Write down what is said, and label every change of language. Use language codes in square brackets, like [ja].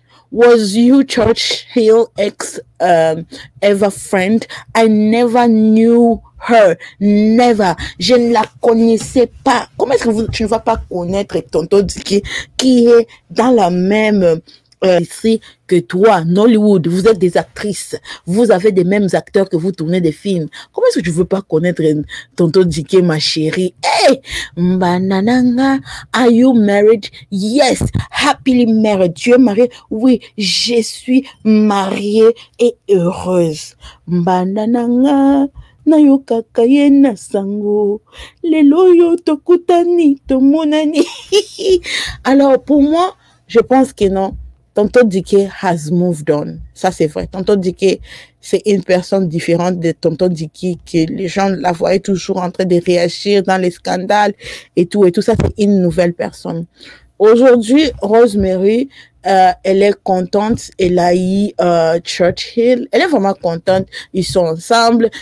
[en] Was you Church Hill ex ever friend? I never knew her. Never. [fr] Je ne la connaissais pas. Comment est-ce que tu ne vas pas connaître Tonton Diké qui est dans la même ici que toi, Nollywood, vous êtes des actrices, vous avez des mêmes acteurs que vous tournez des films. Comment est-ce que tu veux pas connaître Tonton Diké, ma chérie? Hey! [en] Banananga, are you married? Yes, happily married. [fr] Tu es mariée? Oui, je suis mariée et heureuse. [ln] Banananga, nayokaka ye na sango lelo yo tokutani tomonani. [fr] Alors pour moi, je pense que non, [en] Tonton Dike has moved on. [fr] Ça, c'est vrai. Tonton Dike, c'est une personne différente de Tonton Dike, que les gens la voyaient toujours en train de réagir dans les scandales et tout. Et tout ça, c'est une nouvelle personne. Aujourd'hui, Rosemary, elle est contente. Elle a eu Churchill. Elle est vraiment contente. Ils sont ensemble.